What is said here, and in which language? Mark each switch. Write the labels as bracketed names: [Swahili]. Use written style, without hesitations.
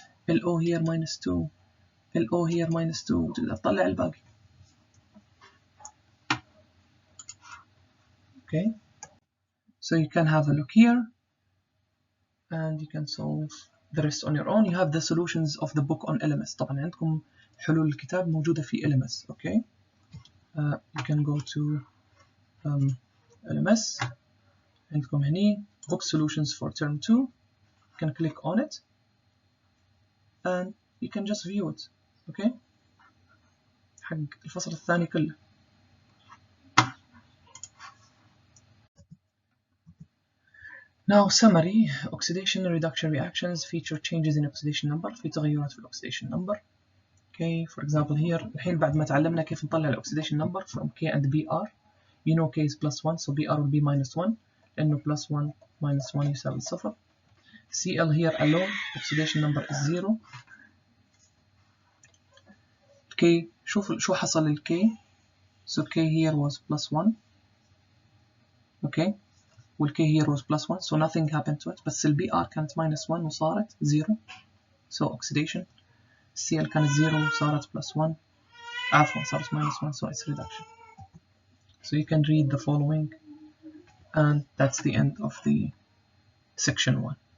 [English] ال O here minus 2 ال O here minus 2. [Arabic] تقدر تطلع الباقي. [English] Okay. So you can have a look here and you can solve the rest on your own. You have the solutions of the book on LMS. [Arabic] طبعا عندكم حلول الكتاب موجودة في LMS. [English] Okay. You can go to LMS. [Arabic] عندكم هني [English] book solutions for term 2. You can click on it and you can just view it. [Arabic] Okay. حق الفصل الثاني كله. [English] Now summary. Oxidation and reduction reactions feature changes in oxidation number. [Arabic] في تغيرات في الأوكسيديشن number. [English] Okay, for example here [Arabic] الحين بعد ما تعلمنا كيف نطلع الأوكسيديشن number [English] from K and BR, you know K is plus 1 so BR will be minus 1 [Arabic] لأنه [English] plus 1 minus 1 يساوي 0. Cl here alone oxidation number is 0. [Arabic] K شوف شو حصل لل K. [English] So K here was plus 1. Okay. [Arabic] وال [English] K here was plus 1 so nothing happened to it. [Arabic] بس ال BR كانت [English] minus 1 [Arabic] وصارت [English] 0 so oxidation. Cl [Arabic] كانت 0 وصارت [English] plus 1. [Arabic] عفوا صارت [English] minus 1 so it's reduction. So you can read the following and that's the end of the section 1.